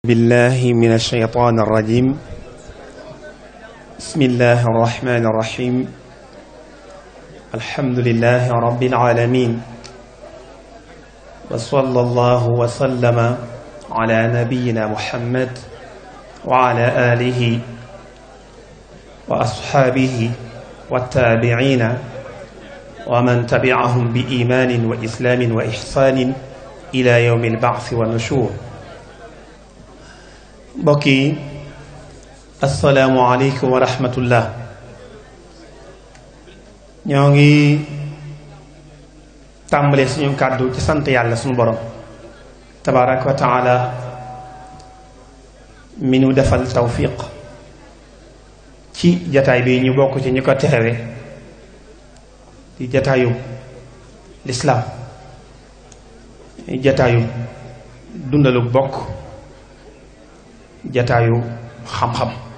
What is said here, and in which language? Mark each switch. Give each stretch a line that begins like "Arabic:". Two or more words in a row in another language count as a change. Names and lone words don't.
Arabic: بالله من الشيطان الرجيم بسم الله الرحمن الرحيم الحمد لله رب العالمين وصلى الله وسلم على نبينا محمد وعلى آله وأصحابه والتابعين ومن تبعهم بإيمان وإسلام وإحسان إلى يوم البعث والنشور.
Wolof: mbokk yi
Arabic: السلام عليكم ورحمة الله.
Wolof: ñoo ngi tàmbalee suñu kàddu ci sant yàlla suñu borom
Arabic: تبارك وتعالى
Wolof: mi nu defal tawfiq ci jataay bi ñu bokk ci ñu ko texewe di jataayu lislaam jataayu dundalu bokk jataayu xam-xam.